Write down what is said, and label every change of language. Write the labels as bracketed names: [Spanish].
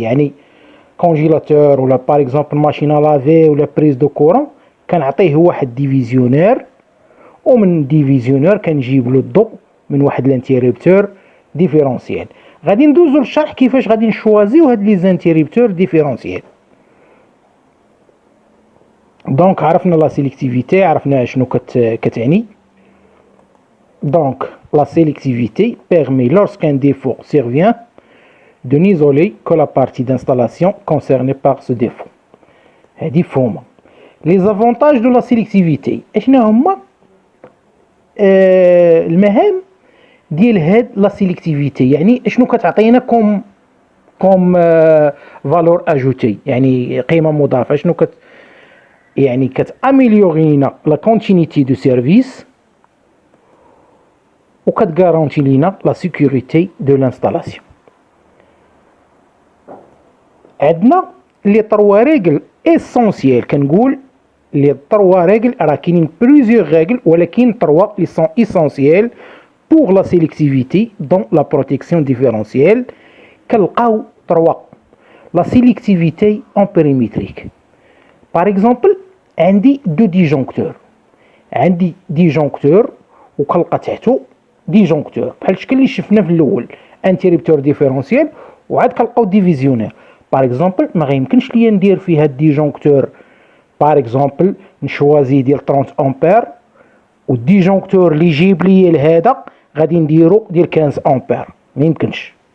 [Arabic] يعني كونجيلاتور ولا بار اكزومبل ماشينه لافي ولا بريز دو كورون كنعطيه واحد ديفيزيونير، ومن ديفيزيونير كنجيب له الضوء من واحد الانتيريبتور ديفيرونسيال. غادي ندوزو للشرح كيفاش غادي نشوازيو هاد لي زانتيريبتور ديفيرونسيال. دونك عرفنا لا سيليكتيفيتي، عرفنا شنو كتعني. [French] دونك لا سيليكتيفيتي permet lorsqu'un défaut survient de n'isoler que la partie d'installation concernée par ce défaut. [Arabic] هادي مفهومه. لي زافونتاج دو لا سيليكتيفيتي اشنا هما؟ المهام ديال هاد لا سيليكتيفيتي. يعني اشنو كتعطينا كوم فالور اجوتي، يعني قيمه مضافه. شنو يعني كتاميليورينا لا كونتينيتي دو سيرفيس، وكتغارونتي لينا لا سيكوريتي دو لانستالاسيون. عندنا لي 3 ريغل اسونسيال. كنقول لي 3 ريغل، راه كاينين بليزيور ريغل ولكن 3 لي سون اسونسيال [French] pour la sélectivité dans la protection différentielle. [Arabic] كنلقاو 3. [French] la sélectivité en périmétrique. par exemple [Arabic] عندي دو ديجونكتور، عندي ديجونكتور وكنلقى تحتو ديجونكتور بحال الشكل اللي شفنا في الاول، انتيريبتور ديفيرونسيال، وعاد كنلقاو ديفيزيونير. باغ اكزومبل ما غيمكنش ليا ندير فيها الديجونكتور باغ اكزومبل نشوازي ديال 30 امبير، والديجونكتور اللي يجيب لي لهذا غادي نديرو ديال 15 امبير، ما يمكنش.